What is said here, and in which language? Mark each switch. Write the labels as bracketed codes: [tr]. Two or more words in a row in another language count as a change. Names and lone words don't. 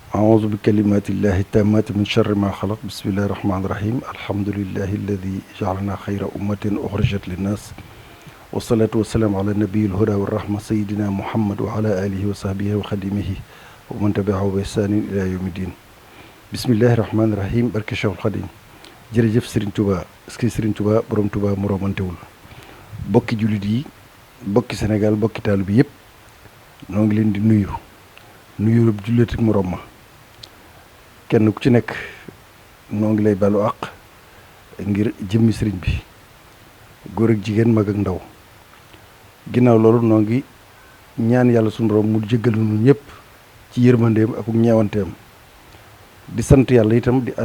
[ar] أعوذ بكلمات الله التامات من شر ما خلق بسم الله الرحمن الرحيم الحمد لله الذي جعلنا خير أمة أخرجت للناس والصلاة والسلام على النبي الهدى والرحمة سيدنا محمد وعلى آله وصحبه وخدمه ومن تبعه بإحسان إلى يوم الدين بسم الله الرحمن الرحيم [wo] barke Cheikhul Khadim jërëjëf Serigne Touba ski Serigne Touba borom Touba mu romantewul bokki jullit yi bokki Sénégal bokki taalibe bi yëpp noo ngi leen di nuyu jullit ak morom ma kenn ku ci nekk noo ngi lay balu àq ngir jëmmi sëriñ bi góor ak jigéen mag ak ndaw ginnaaw loolu noo ngi ñaan yàlla suñu borom mu jéggal nu ñëpp ci yërmandeem ak ñeewanteem di sant yàlla itam di ànd